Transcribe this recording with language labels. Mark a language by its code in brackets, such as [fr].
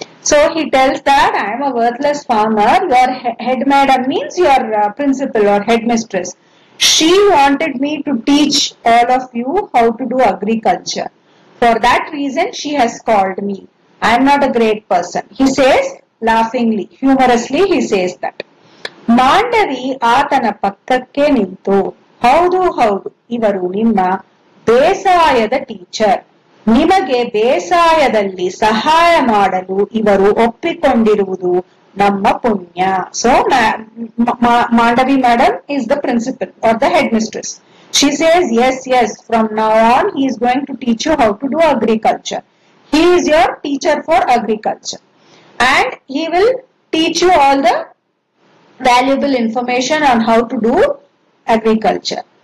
[en] So he tells that I am a worthless farmer. Your head madam means your principal or headmistress. She wanted me to teach all of you how to do agriculture. For that reason, she has called me. I am not a great person. He says laughingly, humorously, he says that. [kn] Mandavi ಆತನ ಪಕ್ಕಕ್ಕೆ ನಿಂತು, ಹೌದು ಹೌದು, ಇವರು ನಿಮ್ಮ ಬೇಸಾಯದ teacher. ನಿಮಗೆ ಬೇಸಾಯದಲ್ಲಿ ಸಹಾಯ ಮಾಡಲು ಇವರು ಒಪ್ಪಿಕೊಂಡಿರುವುದು ನಮ್ಮ ಪುಣ್ಯ. [en] So Mandavi madam is the principal or the headmistress. She says, yes, from now on he is going to teach you how to do agriculture. He is your teacher for agriculture and he will teach you all the valuable information on how to do agriculture.